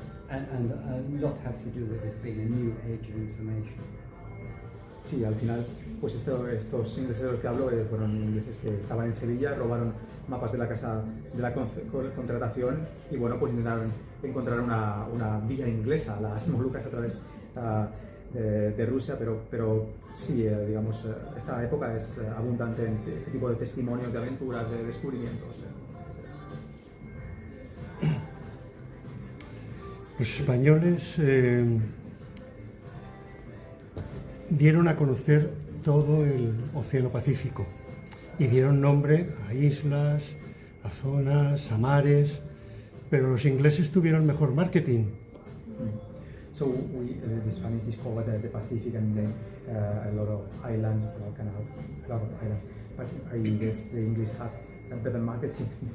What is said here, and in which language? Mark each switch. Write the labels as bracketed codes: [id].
[en] And a lot has to do with this being a new age of information. [es] Sí, al final, pues estos ingleses de los que hablo fueron ingleses que estaban en Sevilla, robaron mapas de la casa de la contratación y bueno, pues intentaron encontrar una vía inglesa a las Molucas a través de Rusia, pero sí, digamos, esta época es abundante en este tipo de testimonios de aventuras, de descubrimientos. Los españoles dieron a conocer todo el Océano Pacífico y dieron nombre a islas, a zonas, a mares, pero los ingleses tuvieron mejor marketing. [en] So the Spanish discovered the Pacific and then a lot of islands, a lot of islands. But I guess the English had a better marketing.